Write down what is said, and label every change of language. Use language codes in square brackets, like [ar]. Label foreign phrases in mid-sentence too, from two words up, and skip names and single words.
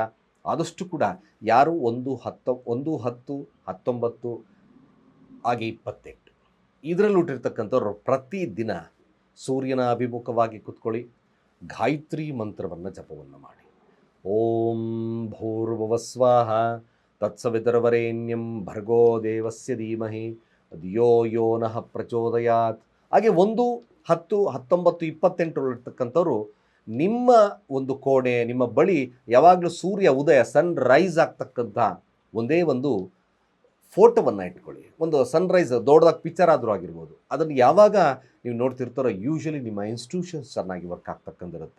[kn] ಆದಷ್ಟು ಕೂಡ ಯಾರು 1, 10, 19 ಹಾಗೆ 28 ಇದರಲ್ಲಿ ಹುಟ್ಟಿರ್ತಕ್ಕಂಥವ್ರು ಪ್ರತಿದಿನ ಸೂರ್ಯನ ಅಭಿಮುಖವಾಗಿ ಕೂತ್ಕೊಳ್ಳಿ, ಗಾಯತ್ರಿ ಮಂತ್ರವನ್ನು ಜಪವನ್ನು ಮಾಡಿ. [sa] ಓಂ ಭೂರ್ಭುವಸ್ವಾಹ ತತ್ಸವಿತರ್ವರೇಣ್ಯಂ ಭರ್ಗೋ ದೇವಸ್ಯ ಧೀಮಹಿ ಧಿಯೋ ಯೋ ನಃ ಪ್ರಚೋದಯಾತ್. [kn] ಹಾಗೆ 1, 10, 19, 28 ಇರ್ತಕ್ಕಂಥವ್ರು ನಿಮ್ಮ ಒಂದು ಕೋಣೆ, ನಿಮ್ಮ ಬಳಿ ಯಾವಾಗಲೂ ಸೂರ್ಯ ಉದಯ, [en] sun rise [kn] ಆಗ್ತಕ್ಕಂಥ ಒಂದೇ ಒಂದು ಫೋಟೋವನ್ನು ಇಟ್ಕೊಳ್ಳಿ. ಒಂದು ಸನ್ರೈಸ್ ದೊಡ್ಡದಾಗಿ ಪಿಕ್ಚರ್ ಆದರೂ ಆಗಿರ್ಬೋದು, ಅದನ್ನು ಯಾವಾಗ ನೀವು ನೋಡ್ತಿರ್ತಾರೋ ಯೂಶಲಿ ನಿಮ್ಮ ಇನ್ಸ್ಟಿಟ್ಯೂಷನ್ಸ್ ಚೆನ್ನಾಗಿ ವರ್ಕ್ ಆಗ್ತಕ್ಕಂಥಿರುತ್ತೆ.